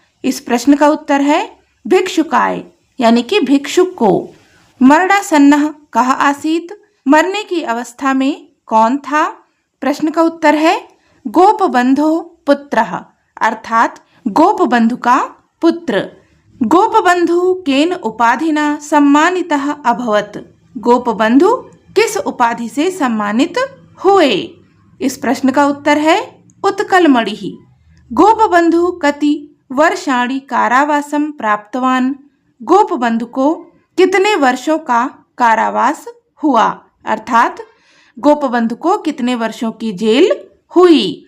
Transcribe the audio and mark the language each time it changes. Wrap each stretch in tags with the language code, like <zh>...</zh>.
<hi>इस प्रश्न का उत्तर है भिक्षुकाय, यानी कि भिक्षुक को।</hi> <sa>मरणासन्नः कः आसीत्।</sa> <hi>मरने की अवस्था में कौन था? प्रश्न का उत्तर है</hi> <sa>गोपबंधो पुत्रः,</sa> <hi>अर्थात गोपबंधु का पुत्र।</hi> <sa>गोपबंधु केन उपाधिना सम्मानितः अभवत्।</sa> <hi>गोपबंधु किस उपाधि से सम्मानित हुए? इस प्रश्न का उत्तर है उत्कलमणिः।</hi> <sa>गोपबंधु कति वर्षाणि कारावासं प्राप्तवान।</sa> <hi>गोपबंधु को कितने वर्षों का कारावास हुआ, अर्थात गोपबंधु को कितने वर्षों की जेल हुई?</hi>